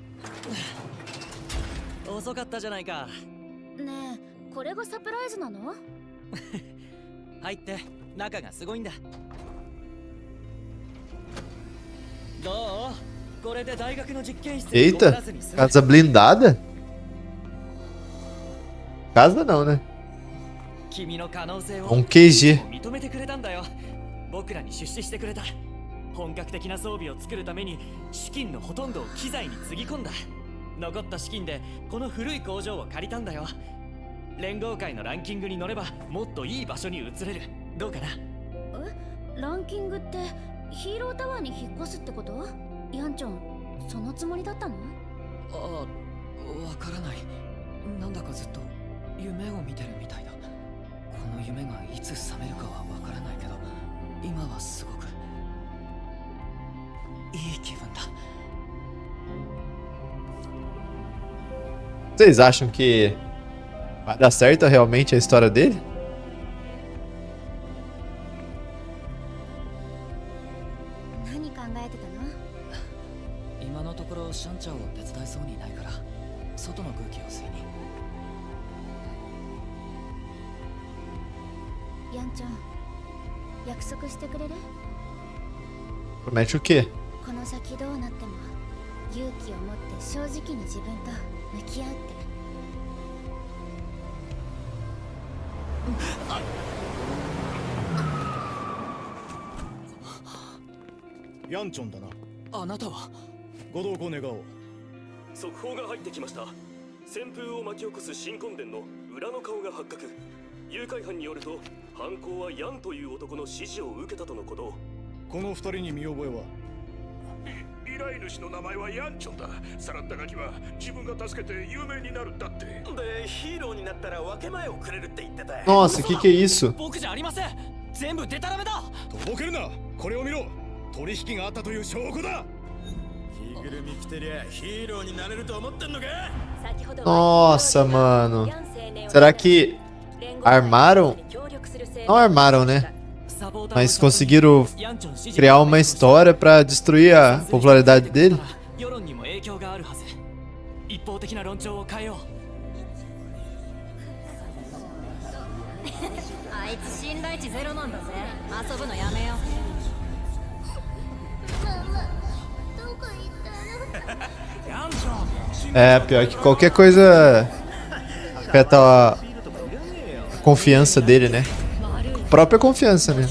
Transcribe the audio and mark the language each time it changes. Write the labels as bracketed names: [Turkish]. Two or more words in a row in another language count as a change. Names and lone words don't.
[Japanese] 遅かったじゃないかねえ、これがサプライズなの？入って中がすごいんだどうこれで大学の実験室にこも [Portuguese] Eita, [Japanese] らずに済む [Portuguese] casa blindada? Casa não, né? [Japanese] 君の可能性を [Portuguese] QG [Japanese] 認めてくれたんだよ僕らに出資してくれた本格的な装備を作るために資金のほとんどを機材につぎ込んだ残った資金でこの古い工場を借りたんだよ連合会のランキングに乗ればもっといい場所に移れるどうかなえ、ランキングってヒーロータワーに引っ越すってこと？ヤンちゃん、そのつもりだったの？ああわからないなんだかずっと夢を見てるみたいだこの夢がいつ覚めるかはわからないけど今はすごくいい気分だ [Portuguese] Vocês acham que vai dar certo realmente a história dele? [Japanese] 何考えてたの？今のところシャンチャオを手伝いそうにないから外の空気を吸いにヤンちゃん、約束してくれる？ [Portuguese] Promete o quê? [Japanese] この先どうなっても勇気を持って正直に自分と向き合うって。ヤンチョンだな。あなたはご同行願おう。速報が入ってきました。旋風を巻き起こす新婚殿の裏の顔が発覚。誘拐犯によると犯行はヤンという男の指示を受けたとのこと。この二人に見覚えは？依頼主の名前はヤンチョンだ。さらったガキは自分が助けて有名になるんだって。で、ヒーローになったら分け前をくれるって言ってた。 [Portuguese] Nossa, que é isso? [Japanese] 僕じゃありません。全部デタラメだ。とぼけるな。これを見ろ。取引があったという証拠だ。着ぐるみ着てりゃヒーローになれると思ってんのか？ [Portuguese] Nossa, mano. Será que armaram? Não armaram, né? Mas conseguiram criar uma história pra destruir a popularidade dele? [Japanese] 世論にも影響があるはず。一方的な論調を変えよう。あいつ信頼値ゼロなんだぜ。遊ぶのやめよう。 [Portuguese] É, pior que qualquer coisa afeta a confiança dele, né? A própria confiança, né?